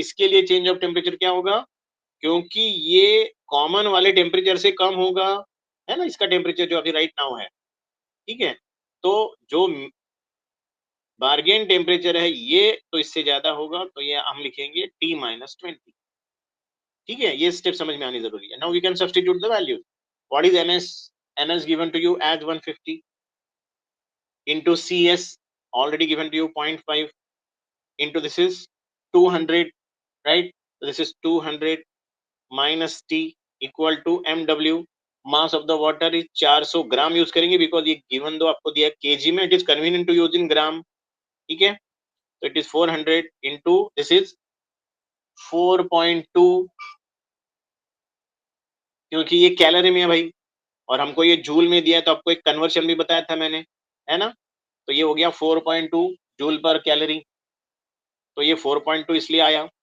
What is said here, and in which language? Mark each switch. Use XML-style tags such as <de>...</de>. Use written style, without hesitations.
<hi>इसके लिए change of temperature क्या होगा, क्योंकि ये कॉमन वाले टेम्परेचर से कम होगा, है ना, इसका टेम्परेचर जो अभी राइट नाउ है, ठीक है। तो जो बार्गेन टेम्परेचर है ये तो इससे ज्यादा होगा, तो ये हम लिखेंगे T-20। ठीक है, ये स्टेप समझ में आनी जरूरी है।</hi> <en>Now we can substitute the value. What is MS, MS given to you as 150 into cs already given to you 0.5 into this is 200, right? So this is 200 minus t equal to mw, mass of the water is 400</en> <hi>gram use करेंगे because ये given दो आपको दिया KG में,</hi> <en>It is convenient to use in gram, ठीक है।</en> <hi>तो</hi> <en>it is 400 into this is 4.2,</en> <hi>क्योंकि ये कैलोरी में है भाई और हमको ये जूल में दिया है, तो आपको एक कन्वर्शन भी बताया था मैंने, है ना। तो ये हो गया 4.2 जूल पर कैलोरी। तो ये 4.2 इसलिए आया।</hi>